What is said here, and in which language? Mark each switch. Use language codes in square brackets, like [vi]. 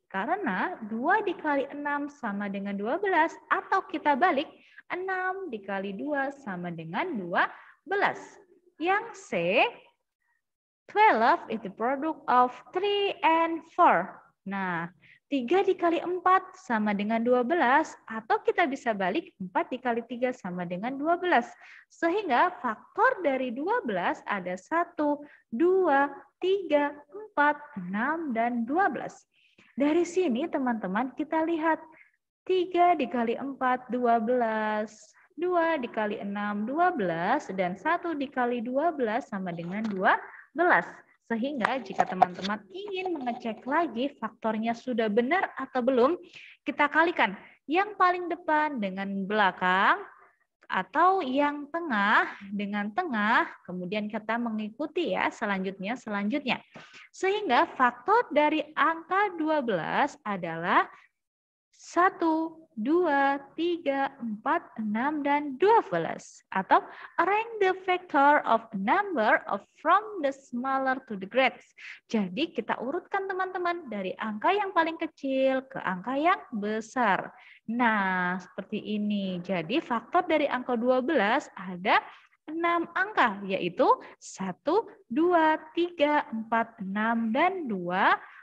[id] Karena 2 dikali 6 sama dengan 12, atau kita balik, 6 dikali 2 sama dengan 12. Yang C, [en] 12 is the product of 3 and 4. [id] Nah, 3 dikali 4 sama dengan 12, atau kita bisa balik 4 dikali 3 sama dengan 12. Sehingga faktor dari 12 ada 1, 2, 3, 4, 6, dan 12. Dari sini teman-teman kita lihat 3 dikali 4, 12. 2 dikali 6, 12. Dan 1 dikali 12 sama dengan 12. Sehingga jika teman-teman ingin mengecek lagi faktornya sudah benar atau belum, kita kalikan yang paling depan dengan belakang, atau yang tengah dengan tengah, kemudian kita mengikuti ya selanjutnya. Sehingga faktor dari angka 12 adalah 1, 2, 3, 4, 6, dan 12. Atau [en] arrange the factor of a number from the smaller to the greatest. [id] Jadi kita urutkan teman-teman dari angka yang paling kecil ke angka yang besar. Nah, seperti ini. Jadi faktor dari angka 12 ada 6 angka, yaitu 1, 2, 3, 4, 6, dan 12.